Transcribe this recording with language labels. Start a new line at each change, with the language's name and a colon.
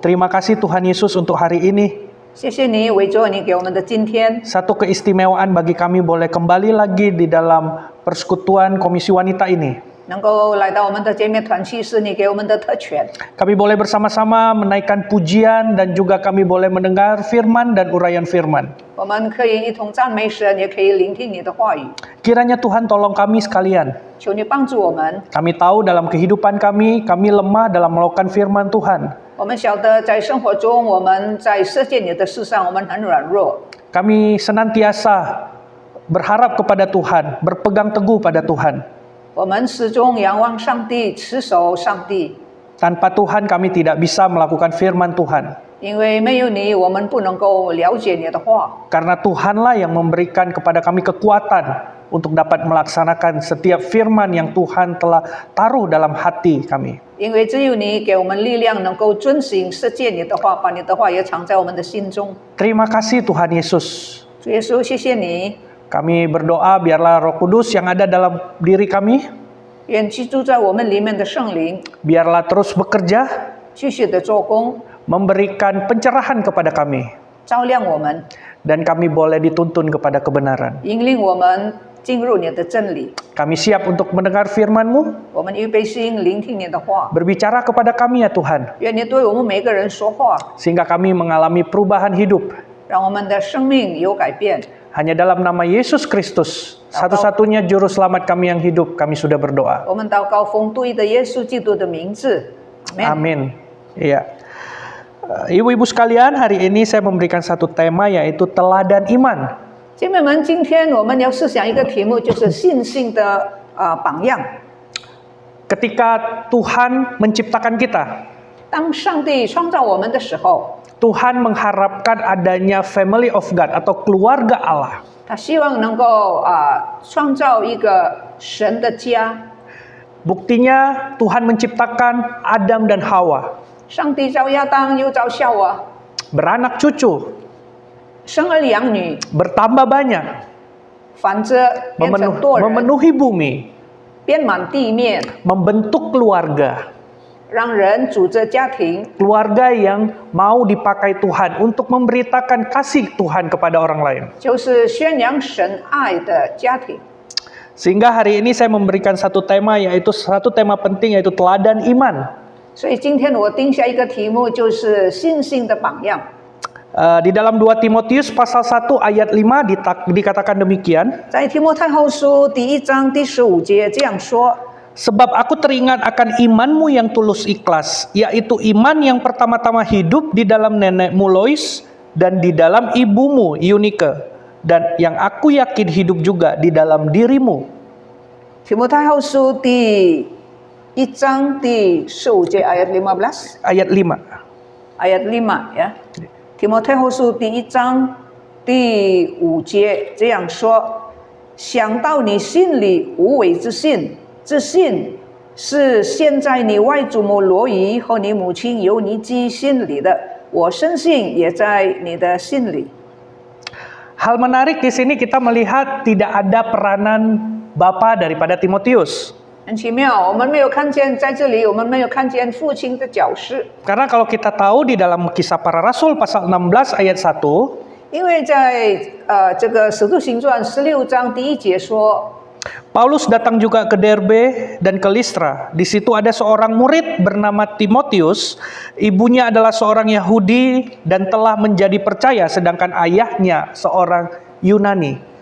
Indonesian: terima kasih Tuhan Yesus untuk hari ini.
Chinese: 谢谢你，为着你给我们的今天，
Indonesian: Satu keistimewaan bagi kami boleh kembali lagi di dalam persekutuan Komisi Wanita ini.
Chinese: 能够来到我们的姐妹团契，是你给我们的特权。
Indonesian: Kami boleh bersama-sama menaikkan pujian dan juga kami boleh mendengar firman dan uraian firman.
Chinese: 我们可以一同赞美神，也可以聆听你的话语。
Indonesian: Kiranya Tuhan tolong kami sekalian.
Chinese: 求你帮助我们。
Indonesian: Kami tahu dalam kehidupan kami lemah dalam melakukan firman Tuhan.
Chinese: 我们晓得在生活中，我们在实践你的事上，我们很软弱。
Indonesian: Kami senantiasa berharap kepada Tuhan, berpegang teguh pada Tuhan.
Chinese: 我们始终仰望上帝，持守上帝。
Indonesian: Tanpa Tuhan kami tidak bisa melakukan firman Tuhan.
Chinese: 因为没有你，我们不能够了解你的话。
Indonesian: Karena Tuhanlah yang memberikan kepada kami kekuatan untuk dapat melaksanakan setiap firman yang Tuhan telah taruh dalam hati kami.
Chinese: 因为只有你给我们力量，能够遵行实践你的话，把你的话也藏在我们的心中。
Indonesian: Terima kasih Tuhan Yesus.
Chinese: 主耶稣，谢谢你。
Indonesian: Kami berdoa biarlah Roh Kudus yang ada dalam diri kami,
Chinese: 愿居住在我们里面的圣灵
Indonesian: biarlah terus bekerja,
Chinese: 继续的做工，
Indonesian: memberikan pencerahan kepada kami,
Chinese: 照亮我们，
Indonesian: dan kami boleh dituntun kepada kebenaran.
Chinese: 引领我们进入你的真理。
Indonesian: Kami siap untuk mendengar firman-Mu,
Chinese: 我们预备心聆听你的话，
Indonesian: berbicara kepada kami ya Tuhan,
Chinese: 愿你对我们每个人说话，
Indonesian: sehingga kami mengalami perubahan hidup.
Chinese: 让我们的生命有改变。
Indonesian: Hanya dalam nama Yesus Kristus, satu-satunya juru selamat kami yang hidup, kami sudah berdoa.
Chinese: 我们祷告奉对的耶稣基督的名字，阿门。
Indonesian: Amin. Iya. Ibu-ibu sekalian, hari ini saya memberikan satu tema yaitu teladan iman.
Chinese: 姐妹们，今天我们要思想一个题目，就是信心的榜样。
Indonesian: Ketika Tuhan menciptakan kita,
Chinese: 当上帝创造我们的时候，
Indonesian: Tuhan mengharapkan adanya
English: family of God
Indonesian: atau keluarga Allah.
Chinese: 他希望能够创造一个神的家。
Indonesian: Buktinya Tuhan menciptakan Adam dan Hawa,
Chinese: 上帝造亚当，又造夏娃，
Indonesian: beranak cucu,
Chinese: 生儿养女，
Indonesian: bertambah banyak,
Chinese: 反着变成多人，
Indonesian: memenuhi bumi,
Chinese: 遍满地面，
Indonesian: membentuk keluarga.
Chinese: 让人组织家庭。
Indonesian: Keluarga yang mau dipakai Tuhan untuk memberitakan kasih Tuhan kepada orang lain.
Chinese: 就是宣扬神爱的家庭。
Indonesian: Sehingga hari ini saya memberikan satu tema, yaitu satu tema penting, yaitu teladan iman.
Chinese: 所以今天我定下一个题目，就是信心的榜样。
Indonesian: Di dalam 2 Timotius pasal 1 ayat 5 dikatakan demikian.
Chinese: 在提摩太后书第1章第15节这样说：
Indonesian: Sebab aku teringat akan imanmu yang tulus ikhlas, yaitu iman yang pertama-tama hidup di dalam nenekmu Lois dan di dalam ibumu Eunike, dan yang aku yakin hidup juga di dalam dirimu.
Chinese: 提摩太后书第1章第15节
Indonesian: ayat 15 Ayat 5. ayat 5 ya.
Chinese: 提摩太后书第1章第5节这样说：想到你心里无伪之信，这信是现在你外祖母罗伊和你母亲尤尼基心里的，我深信也在你的心里。
Indonesian: Hal menarik di sini kita melihat tidak ada peranan bapa daripada Timotius.
Chinese: 很奇妙，我们没有看见在这里，我们没有看见父亲的角色，
Indonesian: Karena kalau kita tahu di dalam Kisah Para Rasul pasal 16 ayat 1,
Chinese: 因为在这个使徒行传16章第1节说，
Indonesian: Paulus datang juga ke Derbe dan ke Listra. Di situ ada seorang murid bernama Timotius. Ibunya adalah seorang Yahudi dan telah menjadi percaya, sedangkan ayahnya seorang Yunani.